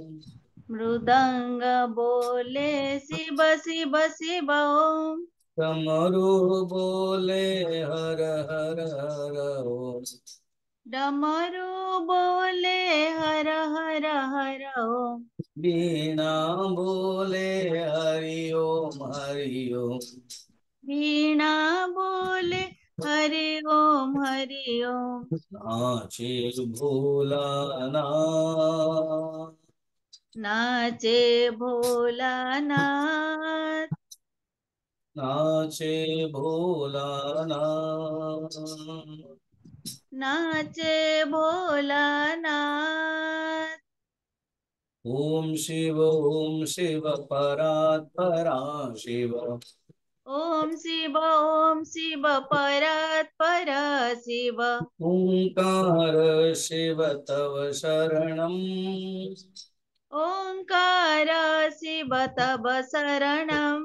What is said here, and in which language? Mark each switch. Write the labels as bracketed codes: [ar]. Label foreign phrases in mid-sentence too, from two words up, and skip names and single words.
[hi] मृदंग बोले शिव शिव शिव ओम। डमरू बोले हर हर हर ओम। डमरू बोले हर हर हर ओम। वीणा बोले हरि ओम हरि ओम। वीणा बोले हरि ओम हरि ओम। नाचे भोलानाथ। नाचे भोलानाथ। नाचे भोलानाथ। नाचे भोलानाथ। [sa] ओम शिव परात्परा शिव। ओम शिव परात् पर शिव। ओंकार शिव तव शरणम। ओंकार शिव तव शरणम्।